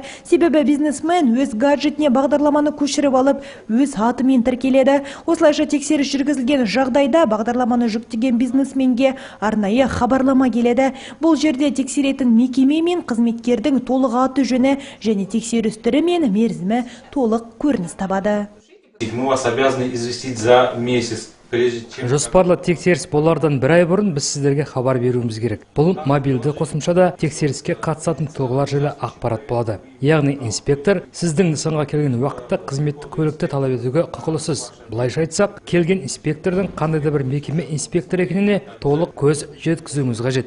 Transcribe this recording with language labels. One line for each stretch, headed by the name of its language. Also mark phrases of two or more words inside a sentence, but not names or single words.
Kazakh: Себебі бизнесмен өз гаджетіне бағдарламаны көшіріп алып, өз атымен тіркеледі. Осылайша тексеріс жүргізілген жағдайда бағдарламаны жүктеген бизнесменге арнайы хабарлама келеді. Бұл жерде тексеретін мекеме мен қызметкердің толық аты жөні және тексеріс түрі мен мерзімі толық көрініс табады.
Russian: Мы вас обязаны известить за месяц.
Kazakh: Жоспарлы тексеріс болардан бір ай бұрын біз сіздерге хабар беруіміз керек. Бұл мобильді қосымшада тексеріске қатысатын тұлғалар жайлы ақпарат болады. Яғни инспектор сіздің нысанға келген уақытта қызметтік көлікті талап етуге құқылысыз. Былайша айтсақ, келген инспектордың қандай да бір мекеме инспектор екеніне толық көз жеткізуіңіз қажет.